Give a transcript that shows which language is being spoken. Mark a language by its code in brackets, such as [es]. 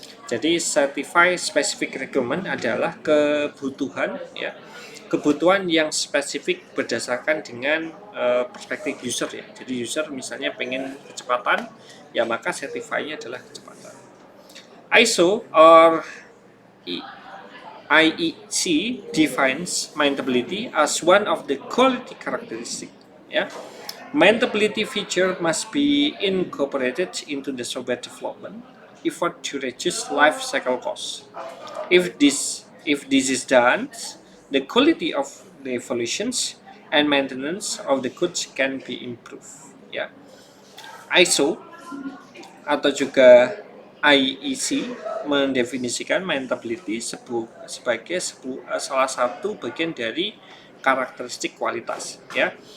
[id] Jadi certified specific requirement adalah kebutuhan, ya, kebutuhan yang spesifik berdasarkan dengan perspektif user, ya. Jadi user misalnya pengen kecepatan, ya maka certify-nya adalah kecepatan. [en] ISO or IEC defines maintainability as one of the quality characteristic, ya. Maintainability feature must be incorporated into the software development effort to reduce life cycle costs. If this is done, the quality of the evolutions and maintenance of the goods can be improved, ya. [id] ISO atau juga IEC mendefinisikan maintainability sebagai salah satu bagian dari karakteristik kualitas, ya.